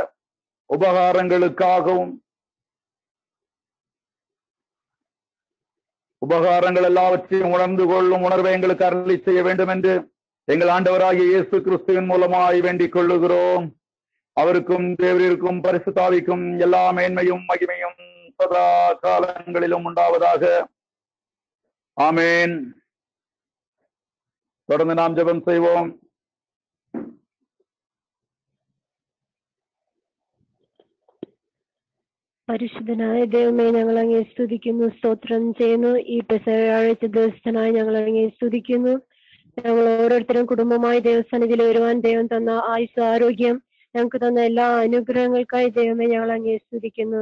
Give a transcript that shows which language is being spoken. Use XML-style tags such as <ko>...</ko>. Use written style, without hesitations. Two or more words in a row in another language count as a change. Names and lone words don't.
<ta>உபகாரங்கள் எல்லாவற்றையும் உணர்ந்து கொள்ளும் உணர்வை எங்களுக்கு அருளி செய்ய வேண்டும் என்று எங்கள் ஆண்டவராகிய இயேசு கிறிஸ்துவின் மூலமாய் வேண்டிக் கொள்ளுகிறோம். அவருக்கும் தேவரிற்கும் பரிசுத்தாவிக்கும் எல்லா மேன்மையும் மகிமையும் சதா காலங்களிலும் உண்டாவதாக. ஆமேன். தொடர்ந்து நாம் ஜெபம் செய்வோம்.</ta> <ml>പരിശുദ്ധനായ ദൈവമേ, ഞങ്ങൾ അങ്ങേ സ്തുതിക്കുന്നു, സ്തോത്രം ചെയ്യുന്നു. ഈ പെസഹാഴ്ച ദിവസത്തിനായി ഞങ്ങൾ അങ്ങേ സ്തുതിക്കുന്നു. ഞങ്ങൾ ഓരോരുത്തരും കുടുംബമായി ദൈവസന്നിധിയിൽ വരുവാൻ ദൈവം തന്ന ആയുസ്, ആരോഗ്യം, ഞങ്ങൾക്ക് തന്ന എല്ലാ അനുഗ്രഹങ്ങൾക്കായി ദൈവമേ ഞങ്ങൾ അങ്ങേ സ്തുതിക്കുന്നു.</ml>